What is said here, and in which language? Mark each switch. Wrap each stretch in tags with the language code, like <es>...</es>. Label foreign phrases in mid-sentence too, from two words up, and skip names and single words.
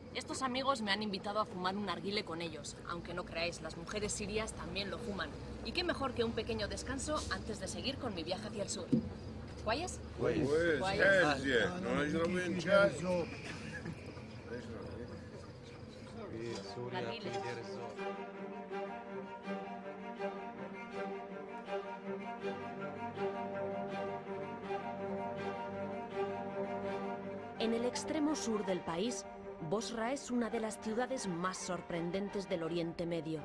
<es>Estos amigos me han invitado a fumar un narguile con ellos. Aunque no creáis, las mujeres sirias también lo fuman. Y qué mejor que un pequeño descanso antes de seguir con mi viaje hacia el sur. ¿Cuáles?</es> <ar>كويس كويس. حيل زين ونشرب من شاي</ar> <es>Narguile. En el extremo sur del país, Bosra es una de las ciudades más sorprendentes del Oriente Medio.</es>